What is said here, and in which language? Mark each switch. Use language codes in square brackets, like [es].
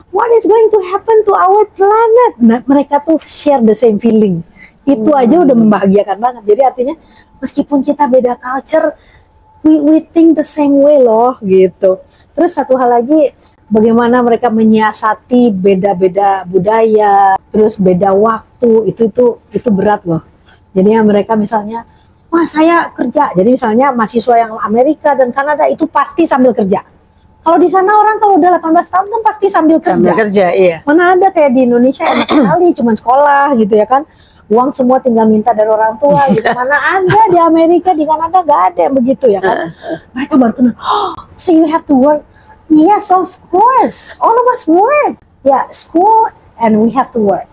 [en] What is going to happen to our planet? Nah, mereka tuh share the same feeling. [id] Itu aja udah membahagiakan banget. Jadi artinya meskipun kita beda culture, we think the same way loh gitu. Terus satu hal lagi, bagaimana mereka menyiasati beda-beda budaya, terus beda waktu, itu berat loh. Jadi ya mereka misalnya, wah saya kerja, jadi misalnya mahasiswa yang Amerika dan Kanada itu pasti sambil kerja. Kalau di sana orang kalau udah 18 tahun kan pasti sambil kerja. Sambil kerja, iya. Mana ada kayak di Indonesia enak sekali, cuma sekolah gitu ya kan. Uang semua tinggal minta dari orang tua gitu. Mana ada di Amerika, di Kanada nggak ada yang begitu ya kan. [en] Mereka baru kenal, oh, so you have to work. Yes, of course. All of us work. Ya, school and we have to work.